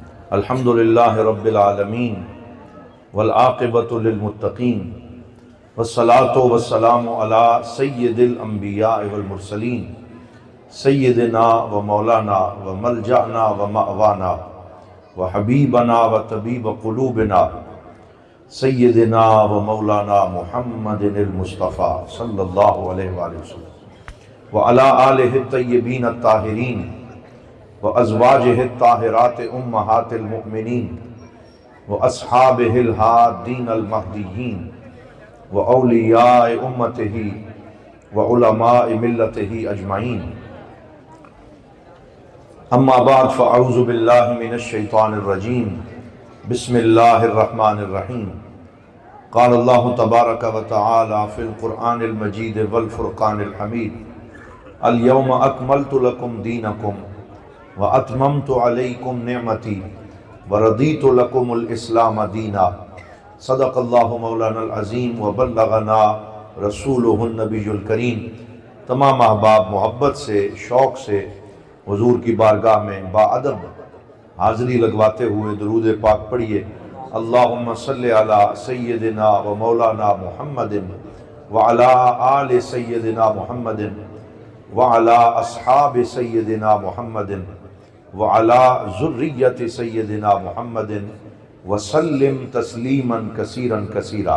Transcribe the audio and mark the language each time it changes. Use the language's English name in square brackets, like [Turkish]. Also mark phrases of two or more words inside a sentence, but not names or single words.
[Arabic] الحمد للہ رب العالمین والعاقبۃ للمتقین والصلاة والسلام علی سید الانبیاء والمرسلین سیدنا و مولانا و ملجأنا و مأوانا و حبیبنا و طبیب قلوبنا سیدنا و مولانا محمد المصطفیٰ صلی اللہ علیہ وآلہ وسلم و علی آلہ الطیبین الطاہرین و ازواجہ الطاہرات امہات المؤمنین و اصحابہ الہادین المہدیین و اولیاء امتہ و علماء ملتہ اجمعین اما بعد فاعوذ باللہ من الشیطان الرجیم بسم اللہ الرحمن الرحیم قال اللہ تبارک و تعالی فی القرآن المجید والفرقان الحمید اليوم اکملت لکم دینکم وَأَتْمَمْتُ عَلَيْكُمْ نِعْمَتِي وَرَضِيتُ لَكُمُ الْإِسْلَامَ دِينًا صدق اللہ مولانا العظیم وبلغنا رسولہ النبی الکریم۔ [Urdu] تمام احباب محبت سے شوق سے حضور کی بارگاہ میں باادب حاضری لگواتے ہوئے درود پاک پڑھیے۔ [Arabic] اللہم صلی علی سیدنا و مولانا محمد وعلی آل سیدنا محمد وعلی اصحاب سیدنا محمد وعلی ذریت سیدنا محمد وسلم تسلیما کثیرا کثیرا۔